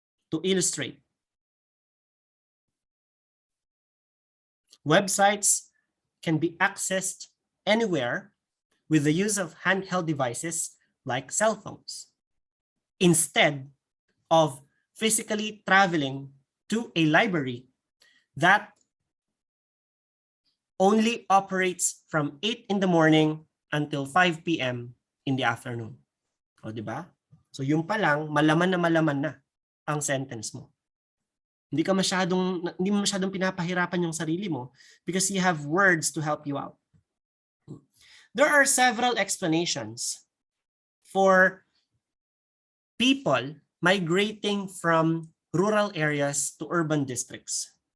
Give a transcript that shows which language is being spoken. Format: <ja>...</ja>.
<en>To illustrate, websites can be accessed anywhere with the use of handheld devices like cell phones, instead of physically traveling to a library that only operates from 8 in the morning until 5 p.m. in the afternoon.</en> <tl>O, di ba? So yung pa lang, malaman na ang sentence mo. Hindi mo masyadong pinapahirapan yung sarili mo</tl> <en>because you have words to help you out. There are several explanations for people migrating from rural areas to urban districts.</en>